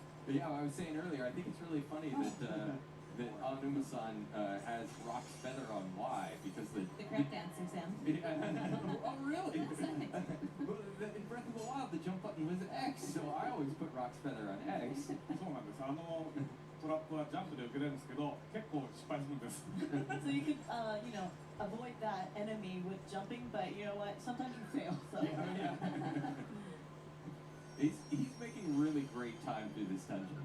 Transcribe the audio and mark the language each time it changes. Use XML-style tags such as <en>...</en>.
<en>But yeah, I was saying earlier, I think it's really funny that Anuma-san has Rock's feather on Y because The crowd dancer, Sam. Oh, really? Well, in Breath of the Wild, the jump button was X, so I always put Rock's feather on X.</en> <ja>そうなんですトラップはジャンプで受けれるんですけど結構失敗するんです</ja> <en>So you could, avoid that enemy with jumping, but you know what? Sometimes you fail. So. Yeah. He's making really great time through this dungeon.</en>